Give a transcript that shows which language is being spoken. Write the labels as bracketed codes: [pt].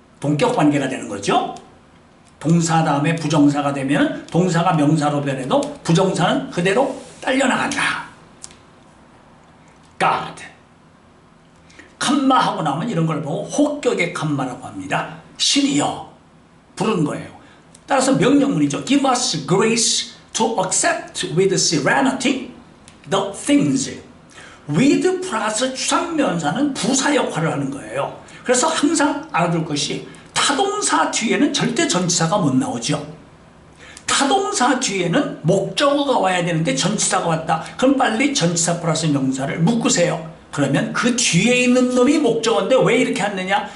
[ko] 동격 관계가 되는 거죠. 동사 다음에 부정사가 되면 동사가 명사로 변해도 부정사는 그대로 딸려나간다. [en] God. [ko] 칸마하고 나면 이런 걸 보고 혹격의 칸마라고 합니다. 신이여, 부른 거예요. 따라서 명령문이죠. [en] Give us grace to accept with serenity the things. [ko] with 플러스 추상명사는 부사 역할을 하는 거예요. 그래서 항상 알아둘 것이 타동사 뒤에는 절대 전치사가 못 나오죠. 타동사 뒤에는 목적어가 와야 되는데 전치사가 왔다. 그럼 빨리 전치사 플러스 명사를 묶으세요. 그러면 그 뒤에 있는 놈이 목적어인데 왜 이렇게 하느냐?